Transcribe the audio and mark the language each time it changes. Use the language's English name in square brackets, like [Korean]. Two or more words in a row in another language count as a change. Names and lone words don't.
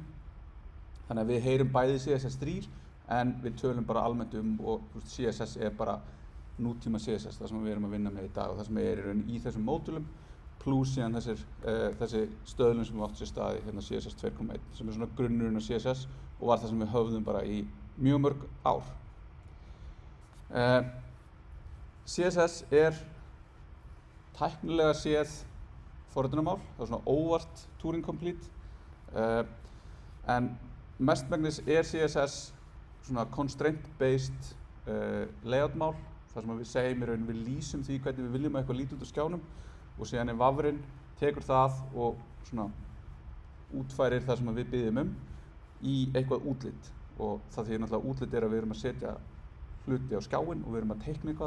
[Icelandic] Þannig að við heyrum bæði CSS3 en við tölum bara almennt og CSS er bara nútíma CSS, það sem við erum að vinna með í dag og það sem er í raun í þessum módulum pluss síðan þessi stöðlun sem við átt sér staði hérna CSS 2.1 sem er svona grunnurinn á CSS og var það sem við höfðum bara í mjög mörg ár. CSS er tæknilega séð forritunarmál, það er svona óvart Turing Complete en mestmegnis er CSS svona constraint-based layout-mál þar sem við segjum í raun við lýsum því hvernig við viljum að eitthvað líti út á skjánum og síðan vafrinn tekur það og svona útfærir það sem við biðjum í eitthvað útlit og það því náttúrulega útlit er að við erum að setja hluti á skjáinn og við erum að teikna eitthvað